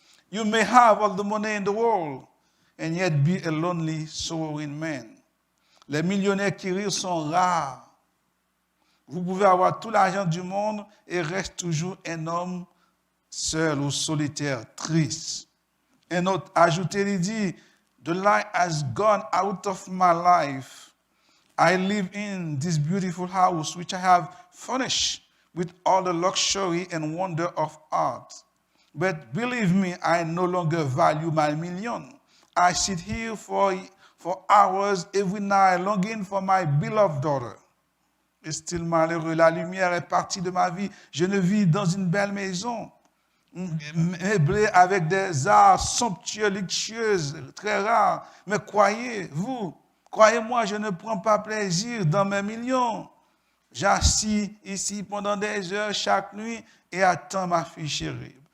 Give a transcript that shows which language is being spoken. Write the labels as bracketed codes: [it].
[en] You may have all the money in the world and yet be a lonely, sorrowing man. [fr] Les millionnaires qui rient sont rares. Vous pouvez avoir tout l'argent du monde et reste toujours un homme seul ou solitaire, triste. Un autre ajouté, il dit, [en] the light has gone out of my life. I live in this beautiful house which I have furnished with all the luxury and wonder of art. But believe me, I no longer value my million. I sit here for hours every night longing for my beloved daughter. [fr] Est-il malheureux? La lumière est partie de ma vie. Je ne vis dans une belle maison, meublée avec des arts somptueux, luxueux, très rares. Mais croyez-moi, je ne prends pas plaisir dans mes millions. J'assis ici pendant des heures chaque nuit et attends ma fille chérie.